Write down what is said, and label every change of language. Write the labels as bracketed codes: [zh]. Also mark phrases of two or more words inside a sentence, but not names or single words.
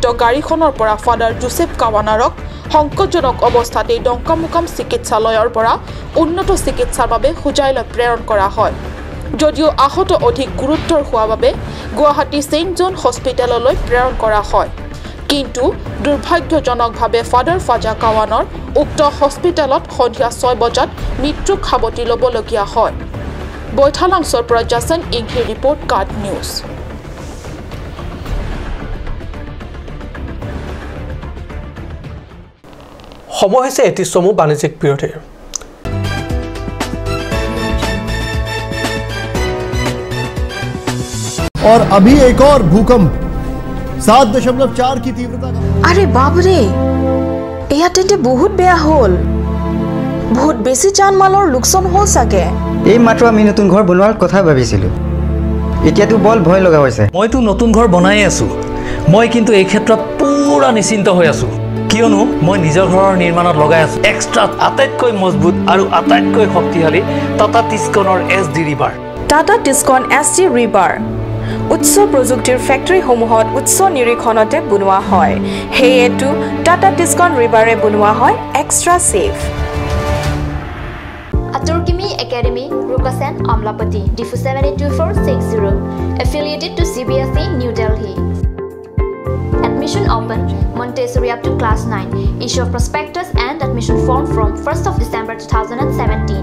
[as] গাড়ীখনৰ পৰা ফাদাৰ জোচেফ কাৱানাৰক সংকটজনক অৱস্থাতে ডংকামুকাম চিকিৎসালয়ৰ পৰা উন্নত চিকিৎসাৰ বাবে হুজাইলৈ প্ৰেৰণ কৰা হয় যদিও আহত অধিক গুৰুতৰ হোৱা বাবে গুৱাহাটী সেইণ্ট জন হস্পিটেললৈ প্ৰেৰণ কৰা হয় কিন্তু দুৰ্ভাগ্যজনকভাৱে ফাদাৰ ফাজাকাৱানৰ উক্ত হস্পিটেলত সন্ধিয়া 6 বজাত মৃত্যুক সাৱটি ল'বলগীয়া হয় বৈঠালাংছৰ পৰা জাসন ইংঘি ৰিপৰ্ট কাৰ্ড নিউজ সময় হৈছে এটি চমু বাণিজ্যিক বিৰতিৰ [hi] और अभी एक और भूकंप 7.4 की तीव्रता का [as] অৰে বাপ ৰে এয়া তেন্তে বহুত বেয়া হ'ল বহুত বেছি জান माলৰ লোকসান হল সাগে এই মাত্ৰ আমি নতুন ঘৰ বনোৱাৰ কথা ভাবিছিলো এতিয়াতো বল ভয় লগা হৈছে মইতো নতুন ঘৰ বনাই আছো মই কিন্তু এই ক্ষেত্ৰত পুৰা নিশ্চিন্ত হৈ আছো কিয়নো মই নিজৰ ঘৰৰ নিৰ্মাণত লগাই আছো এক্সট্ৰা আটাইতকৈ মজবুত আৰু আটাইতকৈ শক্তিশালী টাটা টিস্কনৰ এছডি ৰিভাৰ টাটা টিস্কন এছডি ৰিভাৰ উচ্চ প্ৰযুক্তিৰ ফেক্টৰী সমূহত উচ্চ নিৰীক্ষণতে বনোৱা হয় হেয়েটো টাটা টিস্কন ৰিভাৰে বনোৱা হয় [en] extra safe Aturkimi Academy, Rukasen, Amlapati, DIFU 782460, affiliated to CBSE, New Delhi. Admission open, Montessori up to class 9. Issue of prospectus and admission form from 1st of December 2017.